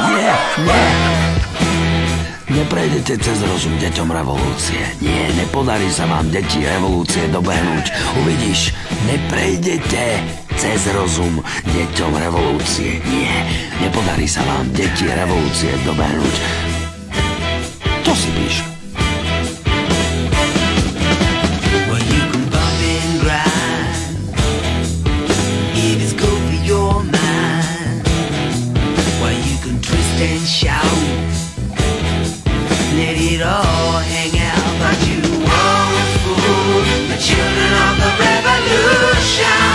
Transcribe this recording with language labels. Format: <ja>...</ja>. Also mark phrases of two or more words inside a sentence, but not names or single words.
<sk>Neprejdete cez rozum deťom revolúcie. Nie, nepodarí sa vám deti revolúcie dobehnúť. Uvidíš, neprejdete cez rozum deťom revolúcie. Nie, nepodarí sa vám deti revolúcie dobehnúť. To si píš.</sk> <en>And shout, let it all hang out, but you won't fool the children of the revolution.</en>